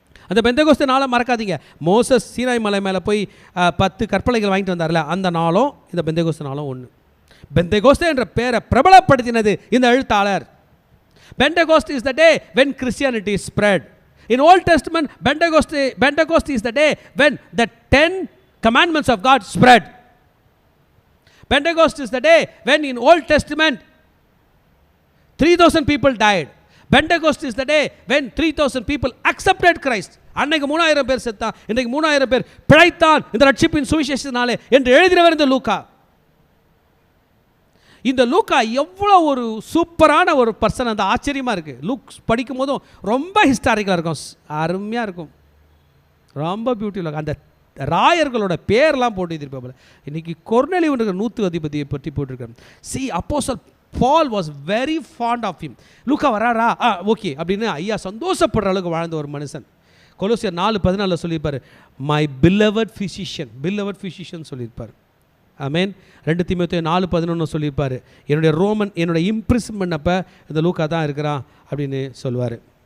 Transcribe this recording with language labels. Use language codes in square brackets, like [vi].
[ta] அந்த பெந்தேகோஸ்தே நாளை மறக்காதீங்க. மோசஸ் சீனாய் மலை மேலே போய் 10 கற்பலைகள் வாங்கிட்டு வந்தார்ல, அந்த நாளும் இந்த பெந்தேகோஸ்தே நாளும் ஒன்று. பெந்தேகோஸ்தே என்ற பேரை பிரபலப்படுத்தினது இந்த எழுத்தாளர். [en] Pentecost is the day when Christianity spread. In Old Testament, Pentecost is the day when the 10 commandments of God spread. Pentecost is the day when in Old Testament 3,000 people died. Pentecost is the day when 3,000 people accepted Christ. [ta] அன்னைக்கு 3,000 பேர் செத்தான், இன்றைக்கு 3,000 பேர் பிழைத்தான் இந்த ரட்சிப்பின் சுவிசேஷத்தினாலே என்று எழுதினவர் இந்த லூக்கா. இந்த லூக்கா எவ்வளோ ஒரு சூப்பரான ஒரு பர்சன். அந்த ஆச்சரியமாக இருக்குது. லூக் படிக்கும் போதும் ரொம்ப ஹிஸ்டாரிக்கலாக இருக்கும், அருமையாக இருக்கும், ரொம்ப பியூட்டிஃபுல்லாக. அந்த ராயர்களோட பேர்லாம் போட்டு இருப்பாங்க. இன்றைக்கி கொர்நேலியுன்ற 100 அதிபதியை பற்றி போட்டிருக்காங்க. சி அப்போஸ்தலன் [en] Paul was very fond of him. [ta] லூக்கா வராரா, ஓகே அப்படின்னு ஐயா சந்தோஷப்படுற அளவுக்கு வாழ்ந்த ஒரு மனுஷன். கொலோசியர் 4:14 சொல்லியிருப்பார், [en] my beloved physician [ta] சொல்லியிருப்பார். ஆமென். 2 தீமோத்தேயு 4:11 சொல்லியிருப்பார், என்னுடைய இம்ப்ரிஸ்மெண்ட் அப்போ இந்த லூக்கா தான் இருக்கிறான் அப்படின்னு சொல்லுவார்.